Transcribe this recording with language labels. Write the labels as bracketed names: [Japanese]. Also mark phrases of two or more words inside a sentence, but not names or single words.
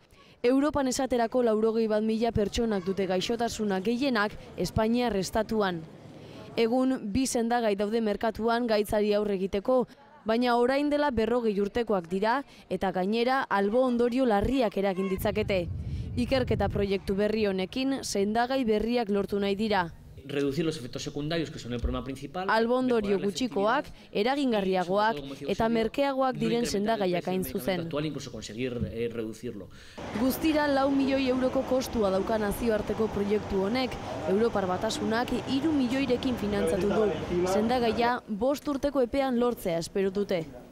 [Basque] Europan esaterako 81.000 pertsonak dute gaixotasuna gehienak Espainiar estatuan. Egun, 2 sendagai daude merkatuan gaitzari aurre egiteko, baina orain dela 40 urtekoak dira eta gainera albo ondorio larriak eragin ditzakete. Ikerketa proiektu berri honekin sendagai berriak lortu nahi dira. [Spanish] Reducir los efectos secundarios, que son el problema principal. [Basque] Albo ondorio gutxikoak, eragingarriagoak eta merkeagoak diren sendagaiak hain zuzen. [Spanish] Incluso conseguir reducirlo. [Basque] Guztira 4 milioi euroko kostua dauka nazioarteko proiektu honek, Europar Batasunak 3 milioirekin finantzatu du. Sendagaia 5 urteko epean lortzea espero dute.